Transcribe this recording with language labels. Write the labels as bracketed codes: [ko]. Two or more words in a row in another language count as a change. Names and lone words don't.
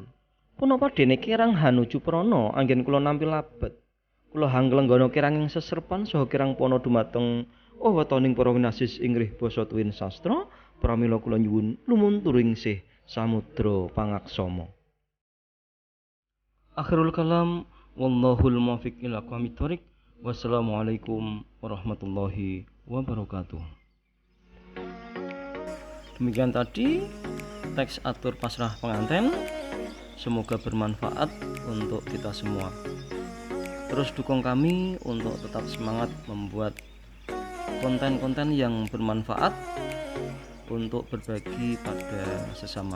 [jv] Punapa dene kirang hanuju prana anggen kula nampi labet. Kula hanglenggana kiranging sesrepan saha kirang pana dumateng wewetoning para winasis inggih basa tuwin sastra, pramila kula nyuwun lumunturing sih samudra pangaksama. [ar] آخر الكلام والله الموفق إلى أقوم الطريق. والسلام عليكم ورحمة الله وبركاته. [id] Demikian tadi teks atur pasrah pengantin. Semoga bermanfaat untuk kita semua. Terus dukung kami untuk tetap semangat membuat konten-konten yang bermanfaat untuk berbagi pada sesama.